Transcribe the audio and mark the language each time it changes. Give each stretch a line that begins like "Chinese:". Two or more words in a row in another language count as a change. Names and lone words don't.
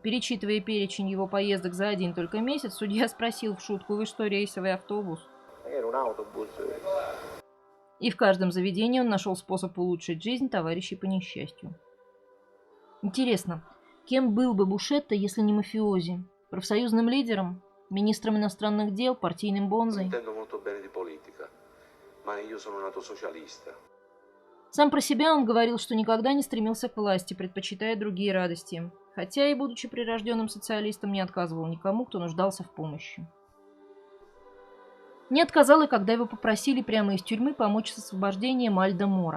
Russian: Перечитывая перечень его поездок за один только месяц, судья спросил в шутку: «Вы что, рейсовый автобус?» И в каждом заведении он нашел способ улучшить жизнь товарищей по несчастью. Интересно, кем был бы Бушетта, если не мафиози? Профсоюзным лидером? министром иностранных дел, партийным бонзой.
Italian: Intendo molto bene di politica, ma io sono nato socialista.
Russian: Сам про себя он говорил, что никогда не стремился к власти, предпочитая другие радости, хотя и, будучи прирожденным социалистом, не отказывал никому, кто нуждался в помощи. Не отказал и когда его попросили прямо из тюрьмы помочь с освобождением Альдо Моро.